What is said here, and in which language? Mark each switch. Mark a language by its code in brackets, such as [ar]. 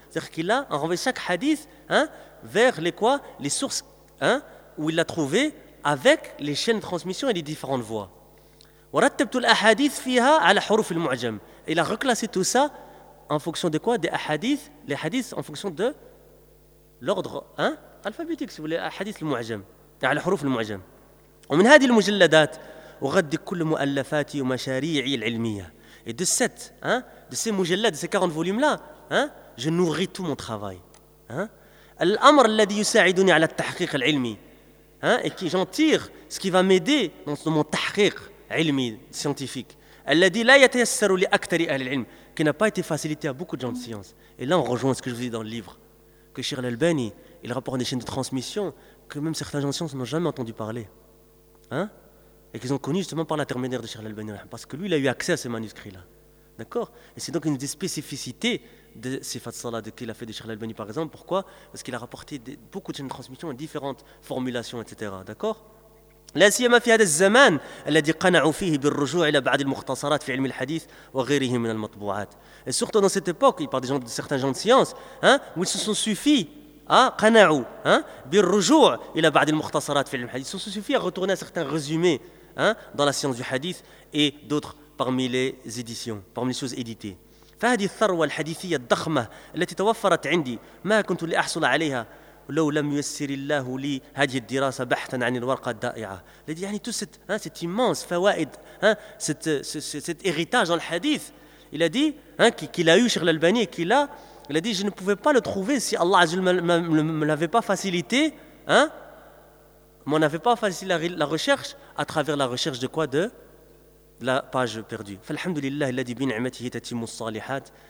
[fr] C'est-à-dire qu'il a renvoyé chaque hadith vers les quoi, les sources où il l'a trouvé avec les chaînes de transmission et les différentes voies. [ar] Wa rattabtu al-ahadith fiha ala huruf al-mu'jam. [fr] Il a reclassé tout ça en fonction de quoi? Des hadiths. Les hadiths en fonction de l'ordre alphabétique, si vous voulez, hadith le mu'ajam, les حروف le mu'ajam. [ar] Et من هذه المجلدات أغدي كل مؤلفاتي ومشاريعي العلمية. [fr] Et de cette, hein, de ces mujallad, de ces 40 volumes là, hein, je nourris tout mon travail. Hein? [ar] الأمر الذي يساعدني على التحقيق العلمي, [fr] hein, et qui j'en tire ce qui va m'aider dans mon تحقيق علمي scientifique. [ar] الذي لا يتيسر لأكثر أهل العلم, [fr] qui n'a pas été facilité à beaucoup de gens de science. Et là, on rejoint ce que je vous dis dans le livre, que Cheikh Al-Albani, il rapporte des chaînes de transmission que même certains gens de science n'ont jamais entendu parler. Hein? Et qu'ils ont connu justement par l'intermédiaire de Cheikh Al-Albani, parce que lui, il a eu accès à ces manuscrits-là. D'accord? Et c'est donc une des spécificités de ces fatsalades qu'il a fait de Cheikh Al-Albani, par exemple. Pourquoi? Parce qu'il a rapporté beaucoup de chaînes de transmission et différentes formulations, etc. D'accord? [ar] لا سيما في هذا الزمان الذي قنعوا فيه بالرجوع الى بعض المختصرات في علم الحديث وغيره من المطبوعات. [fr] Et surtout dans cette époque, par des gens, certains gens de science, hein, où ils se sont suffis à قنعوا, hein, [ar] بالرجوع الى بعض المختصرات في علم الحديث. [fr] Ils se sont suffis à retourner à certains résumés, hein, dans la science du hadith et d'autres parmi les éditions, parmi les choses éditées. [ar] فهذه الثروة الحديثية الضخمة التي توفرت عندي ما كنت لأحصل عليها لو لم يسر الله لي هذه الدراسة بحثا عن الورقة الدائعة. الذي يعني توسيت, [fr] hein, cette immense فوائد, hein, cet héritage dans le hadith. Il a dit, hein, qu'il a eu Cheikh Al-Albani et qu'il a, il a dit, je ne pouvais pas le trouver si Allah Azza wa Jalla me l'avait pas facilité, hein, m'en avait pas facilité la recherche à travers la recherche de quoi, de la page perdue. [ar] فالحمدلله الذي بنعمته تتم الصالحات.